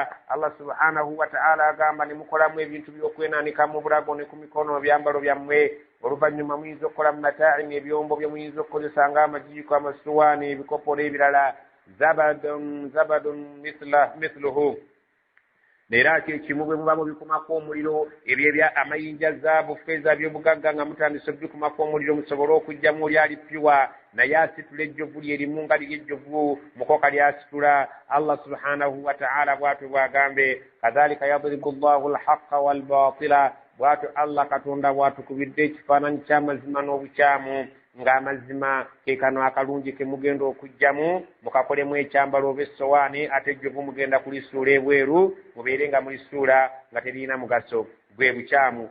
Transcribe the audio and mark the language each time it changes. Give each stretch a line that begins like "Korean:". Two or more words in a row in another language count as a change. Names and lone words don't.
Arabic: الله سبحانه وتعالى
Ganda: agamba ne mukolamu ebintu by'okwenaanika mu bulago ne ku mikono byambalo byammwe oluvannyuma muyinza okukola mu mata'in ebyombo bye muyinza okukozesa nga amajiiko amasowaani ebikopo n'ebirala
Arabic: زبد مثله
Ganda: era kyekimu bwe muba mubikumako omuliro ebyo ebya amayinja zaabu feeza by'obugagga nga mutandise okubikumako omuliro musobole okugjamu oli alipyuwa naye asitula ejjovu lyerimu nga liri ejjovu mukoka lyasitula.
Arabic: الله سبحانه وتعالى
Ganda: bw'atu bw'agambe
Arabic: كذلك يضرب الله الحق والباطل
Ganda: bw'atu Allah katonda bw'atukubidde ekifaananyi ky'amazima n'obukyamu ng'amazima ke kano akalungi ke mugenda okugjamu mukakolemu ekyambalo oba essowaani ate ejjovu mugenda kulisuula ebweru mubeere nga mulisuula nga terina mugaso gwe bukyamu.